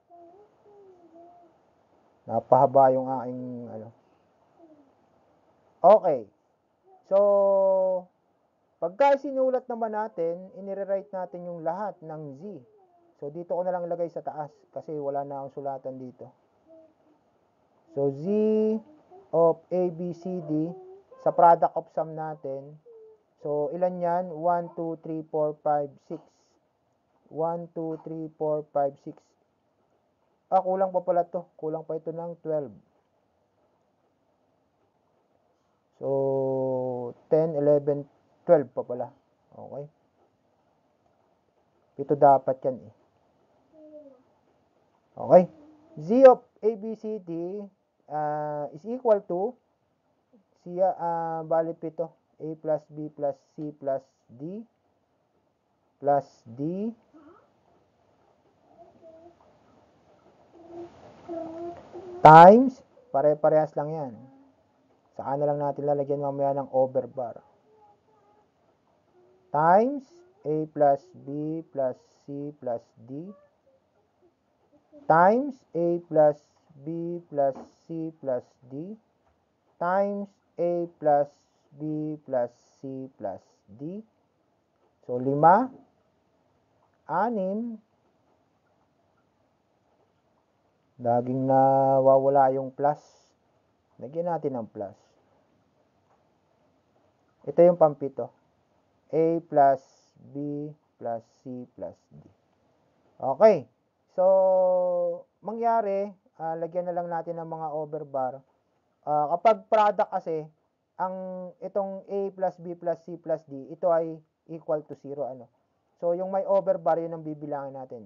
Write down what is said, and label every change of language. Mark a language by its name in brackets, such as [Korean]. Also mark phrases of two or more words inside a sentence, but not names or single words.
[Filipino] Napahaba yung aking Okay. So, pagka sinulat naman natin, inire-write natin yung lahat ng Z. So, dito ko na lang ilagay sa taas kasi wala na akong sulatan dito. [English] So, Z of A, B, C, D sa product of sum natin. [Filipino] So, ilan yan? 1, 2, 3, 4, 5, 6. 1, 2, 3, 4, 5, 6. Kulang pa pala to. Kulang pa ito ng 12. So, 10, 11, 12 pa pala. Okay? Ito dapat yan eh. Okay? [English] Z of A, B, C, D is equal to [Filipino] bali pito. [English] A plus B plus C plus D plus D times, [Filipino] pare-parehas lang yan. Saka na lang natin lalagyan mamaya ng overbar. [English] Times A plus B plus C plus D times A plus B plus C plus D times A plus B plus C plus D. [Filipino] So, 5, 6, laging nawawala yung plus. Lagyan natin ng plus. Ito yung pampito. [English] A plus B plus C plus D. [Filipino] Okay. So, mangyari, lagyan na lang natin ng mga overbar. Kapag product kasi, itong [English] A plus B plus C plus D, [Filipino] ito ay [English] equal to [Filipino] 0. So, yung may overbar, yun ang bibilangin natin.